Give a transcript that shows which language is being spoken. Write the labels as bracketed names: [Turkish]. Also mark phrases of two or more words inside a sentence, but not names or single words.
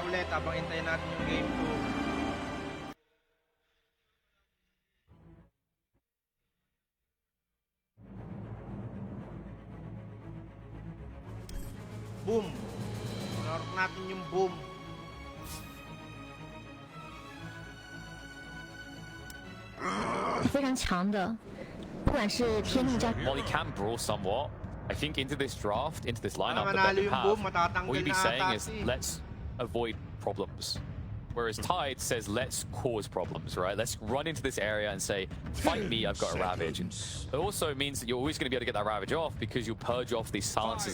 [Filipino] habang hintayin natin yung game 2. Boom! Narok natin yung boom. [Chinese] 非常强的，不管是天命加 [English] While he can brawl somewhat, I think into this draft, into this lineup that [Filipino] manalo [English] they [Filipino] yung [English] have, [Filipino] boom, matatanggal [English] what you'd be [Filipino] na [English] saying [Filipino] ata [English] is [Filipino] si- [English] let's avoid problems. Whereas Tide says let's cause problems, right? Let's run into this area and say, fight me, I've got a Ravage. And it also means that you're always going to be able to get that Ravage off because you'll purge off these silences